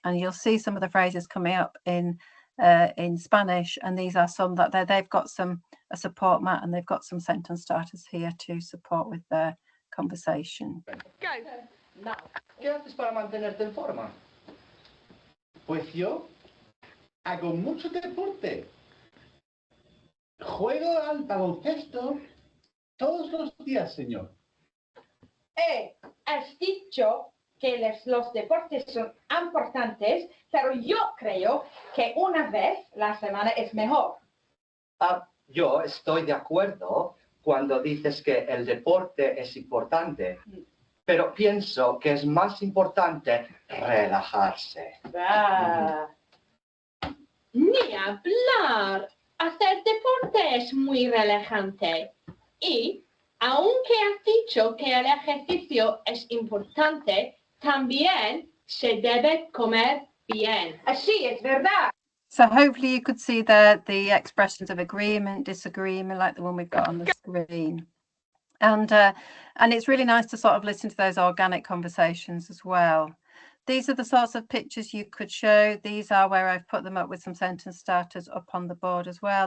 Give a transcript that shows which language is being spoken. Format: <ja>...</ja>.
<en>And you'll see some of the phrases coming up in Spanish, and these are some that they've got a support mat, and they've got some sentence starters here to support with their conversation. Go. Now.</en> <es>¿Qué haces para mantenerte en forma? Pues yo hago mucho deporte. Juego al baloncesto todos los días, señor. Has dicho que los deportes son importantes, pero yo creo que una vez la semana es mejor. Yo estoy de acuerdo cuando dices que el deporte es importante, pero pienso que es más importante relajarse. Ni hablar. Hacer deporte es muy relajante. Y, aunque has dicho que el ejercicio es importante, también se debe comer bien. Así es verdad.</es> <en>So hopefully you could see there the expressions of agreement, disagreement, like the one we've got on the screen. And it's really nice to sort of listen to those organic conversations as well. These are the sorts of pictures you could show. These are where I've put them up with some sentence starters up on the board as well.</en>